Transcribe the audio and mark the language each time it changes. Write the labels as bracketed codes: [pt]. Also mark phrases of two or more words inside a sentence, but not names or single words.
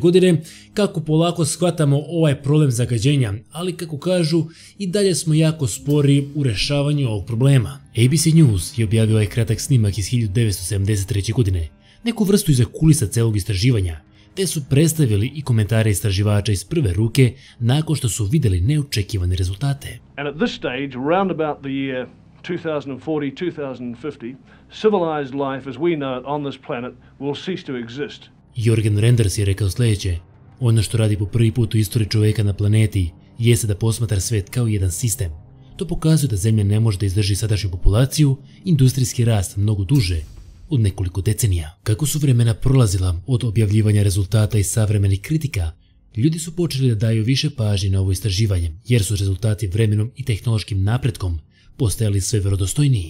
[sr] godine kako polako shvatamo ovaj problem zagađenja, ali kako kažu i dalje smo jako spori u rešavanju ovog problema. ABC News je objavio ovaj kratak snimak iz 1973. godine, neku vrstu iza kulisa celog istraživanja, te su predstavili i komentare istraživača iz prve ruke nakon što su vidjeli neočekivane rezultate. [en] And at this stage, around about the year 2040-2050, civilized life as we know it on this planet will cease to exist. [sr] Jorgen Randers je rekao sljedeće: ono što radi po prvi put u istoriji čovjeka na planeti jeste da posmatra svet kao jedan sistem. To pokazuje da Zemlja ne može da izdrži sadašnju populaciju, industrijski rast mnogo duže od nekoliko decenija. Kako su vremena prolazila od objavljivanja rezultata i savremenih kritika, ljudi su počeli da daju više pažnje na ovo istraživanje, jer su rezultati vremenom i tehnološkim napretkom postajali sve vjerodostojniji.